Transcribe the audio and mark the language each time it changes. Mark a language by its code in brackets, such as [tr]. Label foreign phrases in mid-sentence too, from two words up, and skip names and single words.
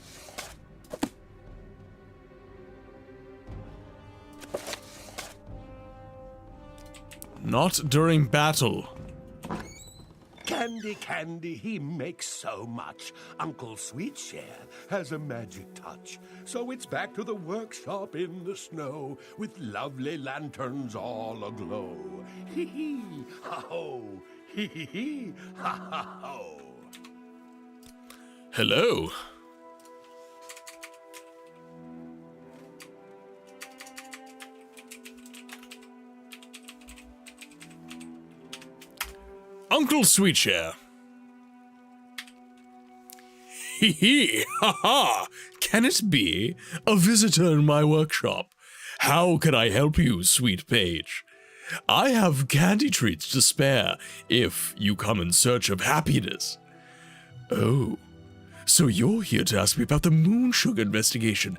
[en] Not during battle. Candy, candy, he makes so much. Uncle Sweetshare has a magic touch. So it's back to the workshop in the snow, with lovely lanterns all aglow. Hee hee, ha ho, hee hee hee, ha ha ho. Hello. Uncle Sweetshare. Hee hee, ha ha. Can it be? A visitor in my workshop. How can I help you, sweet page? I have candy treats to spare if you come in search of happiness. Oh, so you're here to ask me about the moon sugar investigation.